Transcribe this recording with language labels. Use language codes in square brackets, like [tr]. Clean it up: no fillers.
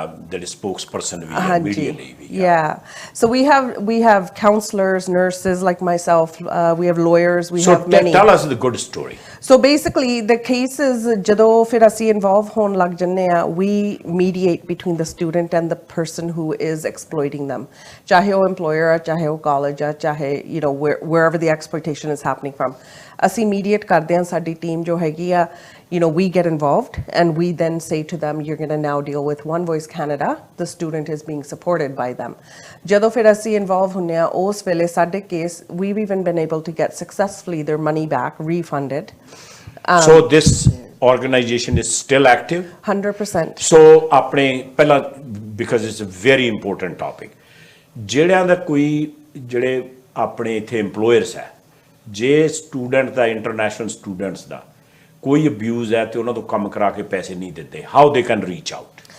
[pa] ਜਿਹੜੇ spokesperson ਵੀ ਹੈ media ਲਈ ਵੀ [en] yeah. So we have counselors, nurses like myself, we have lawyers, we have many. Tell us the good story. So basically the cases [pa] ਜਦੋਂ ਫਿਰ ਅਸੀਂ involve ਹੋਣ ਲੱਗ ਜੰਨੇ ਆ, [en] we mediate between the student and the person who is exploiting them, [pa] ਚਾਹੇ ਉਹ employer ਆ, ਚਾਹੇ [en] ਉਹ college ਆ, ਚਾਹੇ wherever the exploitation is happening from. [pa] ਅਸੀਂ mediate ਕਰਦੇ ਹਾਂ, ਸਾਡੀ team ਜੋ ਹੈਗੀ ਆ, [en] we get involved and we then say to them, you're going to now deal with One Voice Canada. The student is being supported by them. [pa] ਜਦੋਂ ਫਿਰ ਅਸੀਂ involve ਹੁੰਨੇ ਆ, ਉਸ ਵੇਲੇ ਸਾਡੇ case, [en] we've even been able to get successfully their money back, refunded. So this organization is still active? 100%. [pa] So ਆਪਣੇ ਪਹਿਲਾਂ, [en] because it's a very important topic, [pa] ਜਿਹੜਿਆਂ ਦਾ ਕੋਈ ਜਿਹੜੇ ਆਪਣੇ ਇੱਥੇ employers ਹੈ, ਜੇ student ਦਾ, international students ਦਾ ਕੋਈ abuse ਹੈ ਤੇ ਉਹਨਾਂ ਤੋਂ ਕੰਮ ਕਰਾ ਕੇ ਪੈਸੇ ਨਹੀਂ ਦਿੰਦੇ, [en] how they can reach out?